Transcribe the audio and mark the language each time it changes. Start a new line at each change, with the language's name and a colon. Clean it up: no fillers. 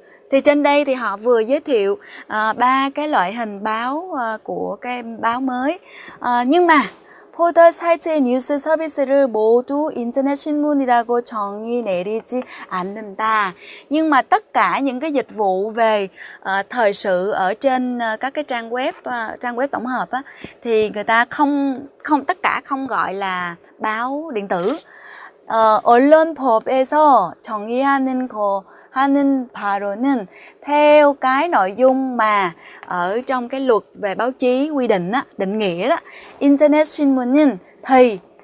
Vietnamese: Thì trên đây thì họ vừa giới thiệu 3 cái loại hình báo của cái báo mới. Nhưng mà
Korean: 포털 사이트의 뉴스 서비스를 모두 인터넷 신문이라고 정의 내리지 않는다.
Vietnamese: Nhưng mà tất cả những cái dịch vụ về thời sự ở trên các cái trang web tổng hợp á, thì người ta tất cả không gọi là báo điện tử.
Korean: 언론법에서 정의하는 하는 바로는
Vietnamese: theo cái nội dung mà ở trong cái luật về báo chí quy định á, định nghĩa đó,
Korean: internet 신문은
Vietnamese: thì